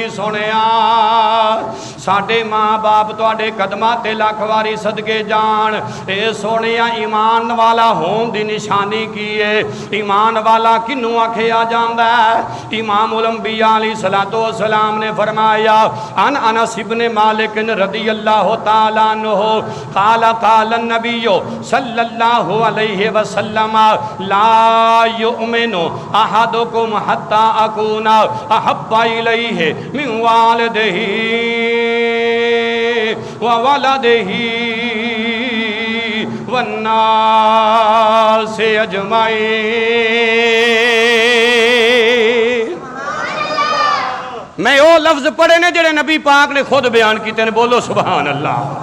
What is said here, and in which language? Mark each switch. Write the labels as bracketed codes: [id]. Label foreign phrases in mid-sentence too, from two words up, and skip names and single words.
[pa] سوہنیا ساڈے ماں باپ تہاڈے قدماں تے لکھ واری صدقے جان. اے سوہنیا ایمان والا ہون دی نشانی کی ہے? ایمان والا کہنوں آکھیا جاندا ہے? امام الانبیاء علیہ الصلوٰۃ والسلام نے فرمایا [ar] عن أنس بن مالك رضي الله تعالى عنه قال قال النبي صلى الله عليه وسلم لا يؤمن أحدكم حتى أكون أحب إليه من والده وولده والناس أجمعين. [pa] میں او لفظ پڑھے نے جیہڑے نبی پاک نے خود بیان کیتے نے. بولو سبحان اللہ.